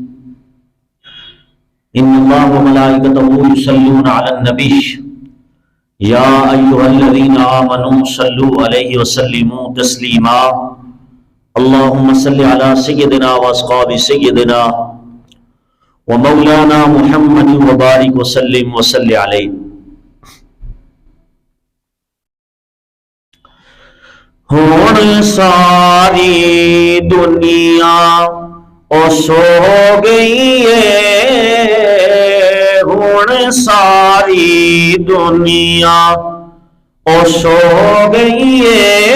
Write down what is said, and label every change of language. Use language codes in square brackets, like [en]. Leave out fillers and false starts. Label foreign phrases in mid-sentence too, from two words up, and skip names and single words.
[ar] إن الله وملائكته يصلون على النبي يا أيها الذين آمنوا صلوا عليه وسلموا تسليما اللهم صل على سيدنا وأصحاب سيدنا ومولانا محمد وبارك وسلم وصل عليه. [pa] ہون ساری دنیا او سو گئی ہے، ہون ساری دنیا او سو گئی ہے،